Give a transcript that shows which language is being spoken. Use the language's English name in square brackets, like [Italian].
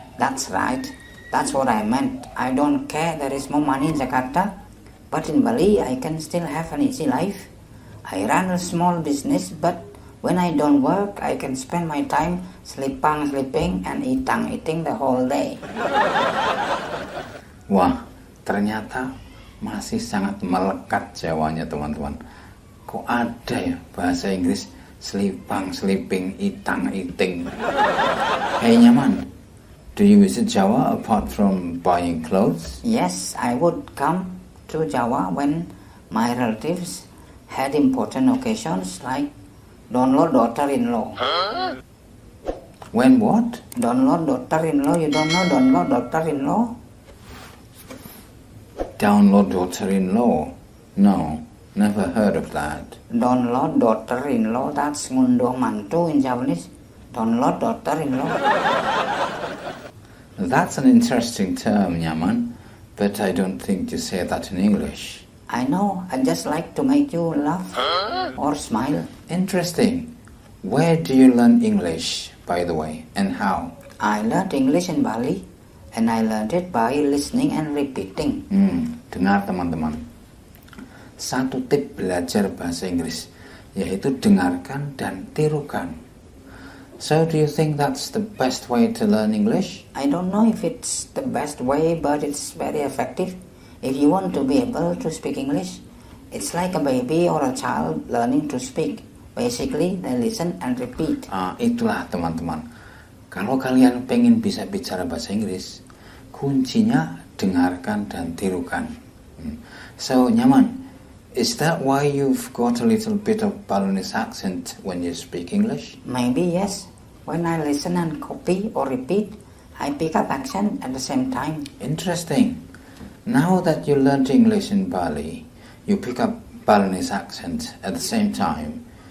[English] That's right. That's what I meant. I don't care there is more money in Jakarta, but in Bali I can still have an easy life. I run a small business, but when I don't work, I can spend my time sleeping and eating the whole day. [Indonesian] Wah, ternyata masih sangat melekat Jawanya teman-teman. Kok ada ya bahasa Inggris [English] sleeping, eating. Hey Nyaman, do you visit Java apart from buying clothes? Yes, I would come to Java when my relatives had important occasions like download daughter-in-law. When what? Download daughter-in-law, you don't know download daughter-in-law? Download daughter-in-law? No, never heard of that. Download daughter-in-law, that's ngunduh mantu in Javanese. Download daughter-in-law. That's an interesting term, Nyaman, but I don't think you say that in English. I know, I just like to make you laugh or smile. Interesting. Where do you learn English, by the way, and how? I learned English in Bali, and I learned it by listening and repeating. [Indonesian] Dengar teman-teman. Satu tip belajar bahasa Inggris, yaitu dengarkan dan tirukan. [English] So do you think that's the best way to learn English? I don't know if it's the best way, but it's very effective. If you want to be able to speak English, it's like a baby or a child learning to speak. Basically, they listen and repeat. [Indonesian] Itulah teman-teman. Kalau kalian pengen bisa bicara bahasa Inggris, kuncinya dengarkan dan tirukan. [English] So, Nyaman, is that why you've got a little bit of Balinese accent when you speak English? Maybe yes. When I listen and copy or repeat, I pick up accent at the same time. Interesting. Now that you learned English in Bali, you pick up Balinese accent at the same time.